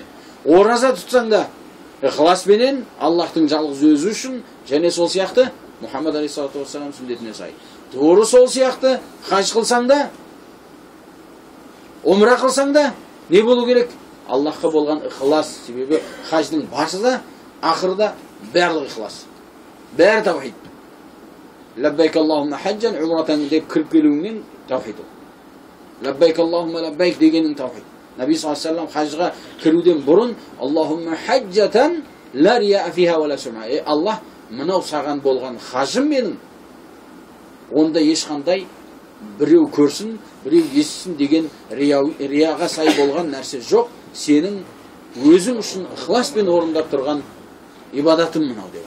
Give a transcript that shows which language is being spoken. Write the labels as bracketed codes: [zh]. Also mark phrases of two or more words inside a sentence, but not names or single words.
[kk] Ораза тұтсаң да ықыласпенен Аллахтың жалғыз өзі үшін, және сол сияқты Мұхаммад [ar] عليه الصلاة والسلام [kk] сүннетіне сай. Тура сол сияқты хаж қылсаң да, умра қылсаң да не болу керек? Аллахқа болған ықылас. Себебі хаждың басы да, ақырда барлық ықылас. Бәрі тавхид. [ar] لبيك اللهم حجا عمرة [kk] деп кіріп келуіңнен тавхид ол. [ar] لبيك اللهم لبيك [kk] дегенің тавхид. [ar] النبي صلى الله عليه وسلم [kk] хажға кіруден бұрын [ar] اللهم حجة لا رياء فيها ولا سمعة. [kk] Аллах, мынау саған болған хажым менің. Онда ешқандай біреу көрсін, біреу естісін деген рияға сай болған нәрсе жоқ. Сенің өзің үшін ықыласпен орындап тұрған ибадатым мынау деп.